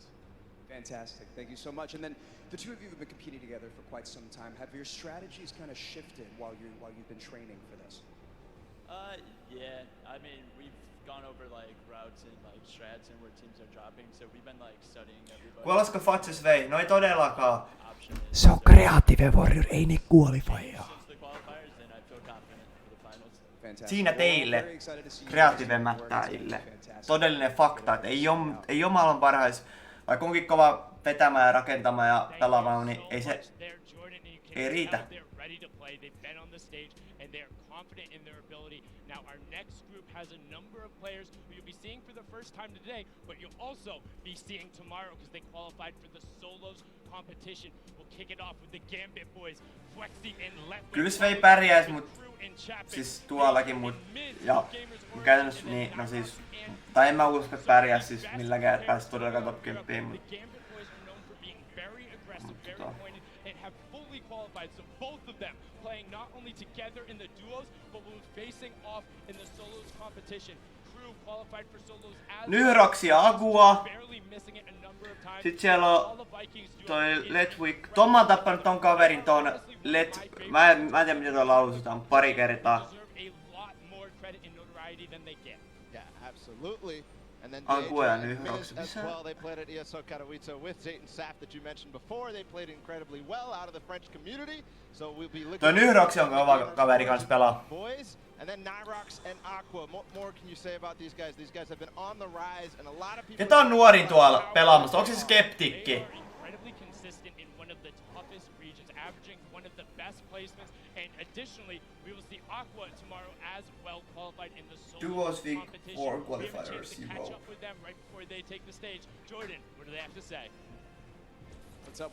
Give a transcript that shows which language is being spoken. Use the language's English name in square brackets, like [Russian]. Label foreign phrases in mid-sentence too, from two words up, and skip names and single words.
[English] Fantastic, thank you so much. And then the two of you have been competing together for quite some time. Have your strategies kind of shifted while you've been training for this? Yeah, I mean, we've gone over like routes and like strats and where teams are dropping, so we've been like studying everybody. [Finnish] Kuolesko Fatses vei? No ei todellakaan. Se on Creative Warrior, ei ne qualifieja. Siinä teille, Creative-mättäjille, todellinen fakta, että ei oo maailman parhais, vaikka onkin kova vetämään ja rakentamaan ja pelaamaan, niin ei se ei riitä. [English] confident in their ability. Now our next group has a number of players who you'll be seeing for the first time today, but you'll also be seeing tomorrow because they qualified for the solos competition. We'll kick it off with the Gambit boys, Flexi and Let. [Finnish] Kyllä Svei pärjäis, mut siis tuollakin mut ja käytännössä niin, no siis tai en mä usko, että pärjäis siis milläkään, että pääsis todellakaan top 10, mut [English] qualified, so both of them playing not only together in the duos, but will be facing off in the solos competition. Crew qualified for solos as [Finnish] Nyhroksi ja Agua. Sitten siellä on toi Letwick. Tom on tappanut ton kaverin ton mä en tiedä miten toi lausutaan, pari kertaa. [English] Yeah, absolutely. And then as well, they played at ESO Katowice with Zayt and Saf that you mentioned before. They played incredibly well out of the French community. So we'll be looking. [Finnish] Toi Nyhroksi on kova kaveri kans pelaa. [English] Boys, and then Nyrox and Aqua. More can you say about these guys? These guys have been on the rise, and a lot of people. [Finnish] Ketä on nuorin tuolla pelaamassa? Onko se Skeptikki? [English] Additionally, we will see Aqua tomorrow as well qualified in the Duos Week competition. 4 We have a chance qualifiers, to catch up with them right before they take the stage. Jordan, what do they have to say? What's up?